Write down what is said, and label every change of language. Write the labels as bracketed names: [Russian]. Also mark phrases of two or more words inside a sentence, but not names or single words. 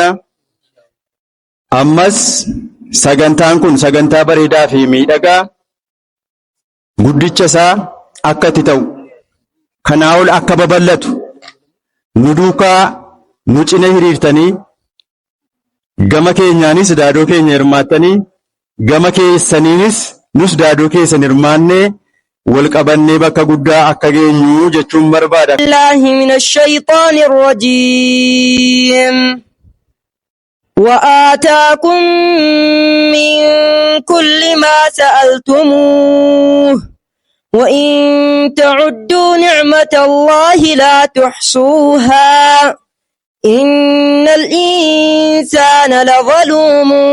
[Oromo] Ammas sagantaan kun sagantaa bareedaa fi miidhagaa guddicha isaa akka itti ta'u kanaa ol akka babal'atu nu duukaa nu cina hiriirtanii gama keenyaanis daadoo keenya hirmaattanii gama keessaniinis nus daadoo keessan hirmaannee wal qabannee bakka guddaa akka geenyu jechuun barbaada. [Arabic] بالله من الشيطان الرجيم. وآتاكم من كل ما سألتموه وإن تعدوا نعمة الله لا تحصوها إن الإنسان لظلوم